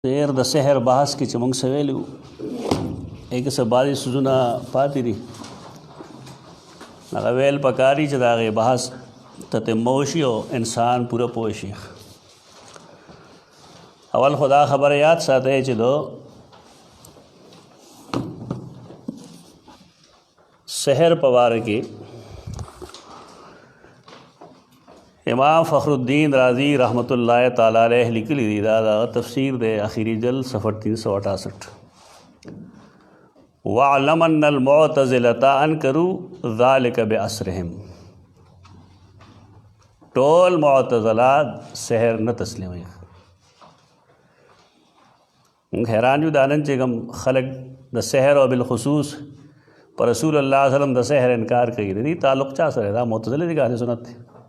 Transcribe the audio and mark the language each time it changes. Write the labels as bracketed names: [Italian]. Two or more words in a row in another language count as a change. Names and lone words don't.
[Pashto] تیر د سحر بحث کې چې موږ څه ویلي وو هغې څه بعضې څیزونه پاتې دي هغه ویل پکار دي چې د هغې بحث تتمه وشي او انسان پوره پوه شي. اول خو دا خبره یاد ساتئ چې د سحر په باره کې امام فخر الدین رازی رحمۃ اللہ تعالی علیہ لیکلی دی دا تفسیر دے آخری جلد صفحہ 368 [Arabic] وَعْلَمَ أَنَّ الْمُعْتَزِلَةَ أَنْكَرُوا ذَلِكَ بِأَسْرِهِمْ [Pashto] ټول معتزلات سحر نه تسلیموي. موږ حیران یو دا نن چې کوم خلک د سحر او بالخصوص پر رسول الله صلی الله علیه وسلم د سحر انکار کوي د دې تعلق چا سره دا معتزله دي که اهل سنت دي؟